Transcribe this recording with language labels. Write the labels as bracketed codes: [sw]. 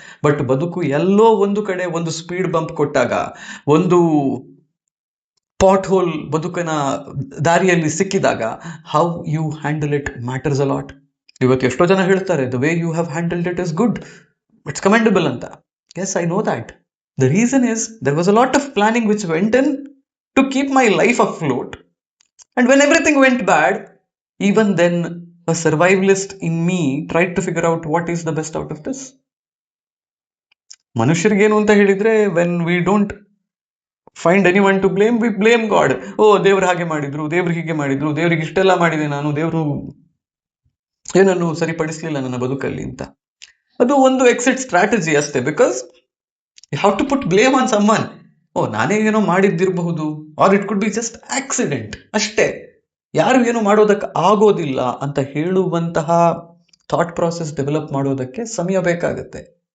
[kn] But ಬದುಕು ಎಲ್ಲೋ ಒಂದು ಕಡೆ ಒಂದು ಸ್ಪೀಡ್ ಬಂಪ್ ಕೊಟ್ಟಾಗ, ಒಂದು ಪಾಟ್ ಹೋಲ್ ಬದುಕಿನ ದಾರಿಯಲ್ಲಿ ಸಿಕ್ಕಿದಾಗ, [en] How you handle it matters a lot. [kn] ಇವತ್ತು ಎಷ್ಟೋ ಜನ ಹೇಳ್ತಾರೆ, [en] The way you have handled it is good, it's commendable ಅಂತ. Yes, I know that. The reason is there was a lot of planning which went in to keep my life afloat. And when everything went bad, even then a survivalist in me tried to figure out what is the best out of this. [kn] ಮನುಷ್ಯರಿಗೇನು ಅಂತ ಹೇಳಿದ್ರೆ, [en] when we don't find anyone to blame, we blame God. [kn] ಓ, ದೇವ್ರು ಹಾಗೆ ಮಾಡಿದ್ರು, ದೇವ್ರು ಹೀಗೆ ಮಾಡಿದ್ರು, ದೇವ್ರಿಗೆ ಇಷ್ಟೆಲ್ಲ ಮಾಡಿದೆ ನಾನು, ದೇವ್ರು ಏನನ್ನು ಸರಿಪಡಿಸ್ಲಿಲ್ಲ ನನ್ನ ಬದುಕಲ್ಲಿ ಅಂತ. ಅದು ಒಂದು ಎಕ್ಸಿಟ್ ಸ್ಟ್ರಾಟಜಿ ಅಷ್ಟೇ. [en] Because you have to put blame on someone. [kn] ಓ, ನಾನೇ ಏನೋ ಮಾಡಿದ್ದಿರಬಹುದು, [en] or it could be just accident [kn] ಅಷ್ಟೇ, ಯಾರು ಏನೋ ಮಾಡೋದಕ್ಕೆ ಆಗೋದಿಲ್ಲ ಅಂತ ಹೇಳುವಂತಹ ಥಾಟ್ ಪ್ರಾಸೆಸ್ ಡೆವಲಪ್ ಮಾಡೋದಕ್ಕೆ ಸಮಯ ಬೇಕಾಗುತ್ತೆ.